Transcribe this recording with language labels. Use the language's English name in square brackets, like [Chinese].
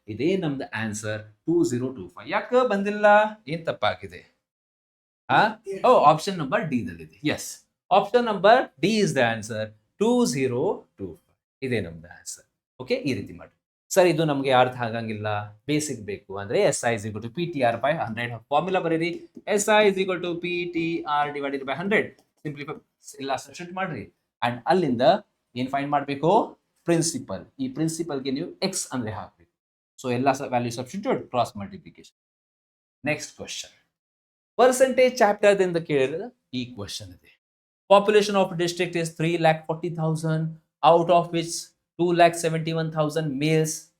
[Kannada] ಇದೇ ನಮ್ದು ಆನ್ಸರ್ 2025. ಯಾಕೆ ಬಂದಿಲ್ಲ, ಏನ್ ತಪ್ಪಾಗಿದೆ? ಓ, option number D ದಲ್ಲಿದೆ. [English] Yes, option number D is the answer 2025. [Kannada] ಇದೇ ನಮ್ದು ಆನ್ಸರ್. ಓಕೆ, ಈ ರೀತಿ ಮಾಡಿ. ಸರ್ ಇದು ನಮಗೆ ಅರ್ಥ ಆಗಂಗಿಲ್ಲ, ಬೇಸಿಕ್ ಬೇಕು ಅಂದ್ರೆ [English] SI is equal to PTR by 100 [Kannada] formula ಬರೀರಿ. [English] SI is equal to PTR divided by 100. [Kannada] Simplify ಇಲ್ಲ ಸಬ್ಸ್ಟಿಟ್ಯೂಟ್ ಮಾಡ್ರಿ. ಅಂಡ್ ಅಲ್ಲಿಂದ ಏನ್ ಫೈಂಡ್ ಮಾಡಬೇಕು, ಪ್ರಿನ್ಸಿಪಲ್. ಈ ಪ್ರಿನ್ಸಿಪಲ್ಗೆ ನೀವು X ಅಂದ್ರೆ ಹಾಕ್ಬೇಕು. ಸೊ ಎಲ್ಲ value substitute, cross multiplication. Next question percentage chapter ದಿಂದ ಕೇಳಿದ್ರೆ ಈ ಕ್ವಶನ್ ಇದೆ. [English] Population of district is 3,40,000, out of which 2,71,000 males.